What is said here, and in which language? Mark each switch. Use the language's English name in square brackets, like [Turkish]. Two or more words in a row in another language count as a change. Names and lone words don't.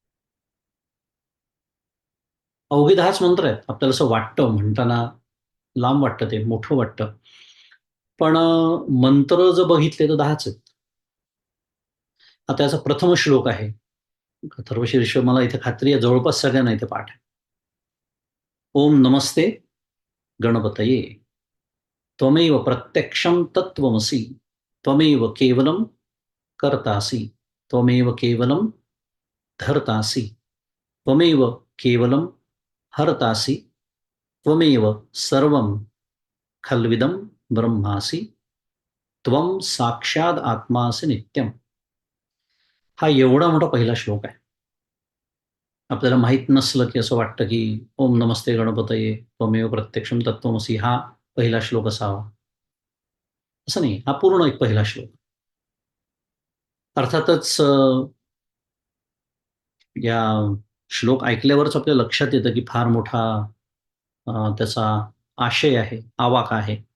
[Marathi] अवघे 10च मंत्र आहेत. आपल्याला असं वाटतं म्हणताना लांब वाटतं, ते मोठं वाटतं. पण मंत्र जर बघितले तर 10च आहेत. आता याचा प्रथम श्लोक आहे. अथर्वशीर्ष मला इथे खात्री आहे जवळपास सगळ्यांना इथे पाठ आहे. [Sanskrit] ओम नमस्ते गणपतये. त्वमेव प्रत्यक्षं तत्त्वमसि. त्वमेव केवलं कर्तासि. त्वमेव केवलं धर्तासि. त्वमेव केवलं हर्तासि. त्वमेव सर्वं खल्विदं ब्रह्मासि. त्वं साक्षाद आत्मासि नित्यम. [Marathi] हा एवढा मोठा पहिला श्लोक आहे. आपल्याला माहीत नसलं की असं वाटतं की [Sanskrit] ओम नमस्ते गणपतये त्वमेव प्रत्यक्षम तत्त्वमसि [Marathi] हा पहिला श्लोक असावा. असं नाही, हा पूर्ण एक पहिला श्लोक. अर्थातच या श्लोक ऐकल्यावरच आपल्या लक्षात येतं की फार मोठा त्याचा आशय आहे, आवाक आहे.